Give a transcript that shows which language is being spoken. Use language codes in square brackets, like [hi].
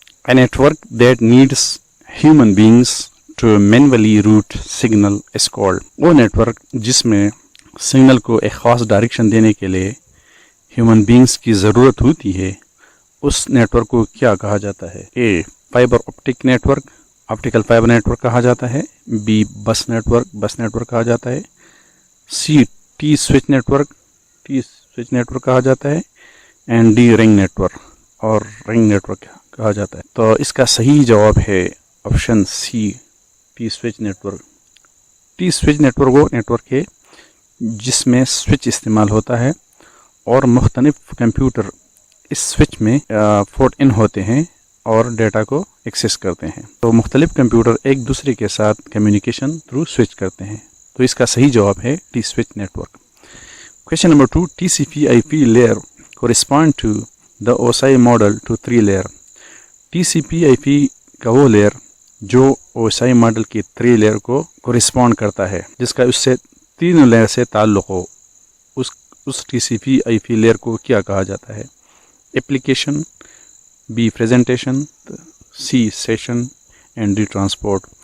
[en] A network that needs human beings to manually route signal is called. [ur] وہ network جس میں signal کو ایک خاص ڈائریکشن دینے کے لیے ہیومن بینگز کی ضرورت ہوتی ہے، اس نیٹورک کو کیا کہا جاتا ہے؟ A fibre optic network, optical fibre network کہا جاتا ہے. بی بس نیٹورک کہا جاتا ہے. سی ٹی سوئچ نیٹورک کہا جاتا ہے. اینڈ ڈی رنگ نیٹورک کہا جاتا ہے. تو اس کا صحیح جواب ہے option C T switch network. T switch network وہ نیٹورک ہے جس میں سوئچ استعمال ہوتا ہے اور مختلف کمپیوٹر اس سوئچ میں پورٹ ان ہوتے ہیں اور ڈیٹا کو ایکسیس کرتے ہیں. تو مختلف کمپیوٹر ایک دوسرے کے ساتھ کمیونیکیشن تھرو سوئچ کرتے ہیں. تو اس کا صحیح جواب ہے T switch network. Question number 2. [en] TCP/IP layer correspond to the OSI model to 3 layer. [ur] TCP/IP کا وہ لیئر جو OSI ماڈل کی 3 لیئر کو کورسپونڈ کرتا ہے، جس کا اس سے 3 لیئر سے تعلق ہو. اس TCP/IP لیئر کو کیا کہا جاتا ہے؟ Application, be presentation, C session and D transport.